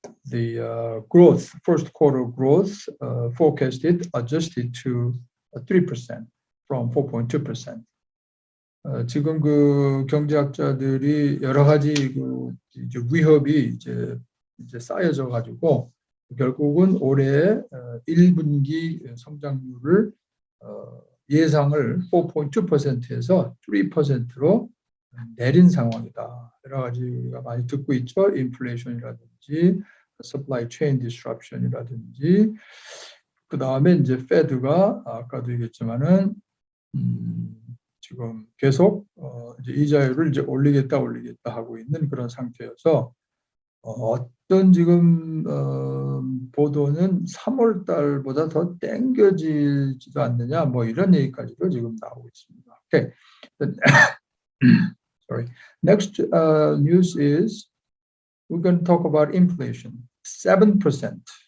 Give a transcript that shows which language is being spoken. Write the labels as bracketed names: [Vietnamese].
[English] The growth, first quarter growth forecasted adjusted to 3% from 4.2%. [Korean] 지금 그 경제학자들이 여러 가지 그 이제 위협이 이제 쌓여져 가지고 결국은 올해 1분기 성장률을 예상을 4.2%에서 3%로 내린 상황이다. 여러 가지 우리가 많이 듣고 있죠. 인플레이션이라든지 [English] supply chain disruption [Korean] 이라든지 그 다음에 이제 페드가 아까도 얘기했지만은 지금 계속 이제 이자율을 이제 올리겠다 하고 있는 그런 상태여서 어떤 지금 보도는 3월 달보다 더 땡겨지지도 않느냐 뭐 이런 얘기까지도 지금 나오고 있습니다. [English] Okay. Sorry. Next news is we're going to talk about inflation. 7%.